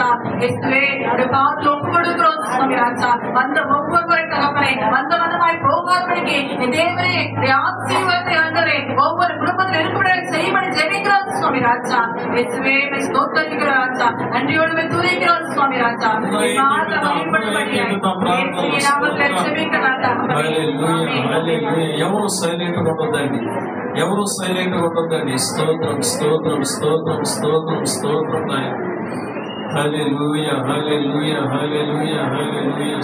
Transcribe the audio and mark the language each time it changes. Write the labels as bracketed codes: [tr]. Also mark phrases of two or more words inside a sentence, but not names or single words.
[ta] இயேசுவே பாவத்தில் ஒப்பு கொடுக்கிறோம் சுவாமி ராஜா. வந்த ஒவ்வொருவரை தகப்பனே வந்த வந்தமாய் போகாதபடிக்கு தேவனே ஆசீர்வாதத்தை வந்தவரே ஒவ்வொரு குடும்பத்தில் இருப்பவரை செய்யப்படி ஜெபிக்கிறோம் சுவாமி ராஜா. இயேசுவே ஸ்தோத்திரிக்கிற ராஜா. நன்றியோடு துதிக்கிறோம் சுவாமி ராஜா. [te] ఎవరు సైలెంట్ గా ఉండొద్దండి, ఎవరు సైలెంట్ గా ఉండొద్దండి. స్తోత్రం స్తోత్రం స్తోత్రం స్తోత్రం స్తోత్రం నాయన. హల్లెలూయా హల్లెలూయా హల్లెలూయా హల్లెలూయా.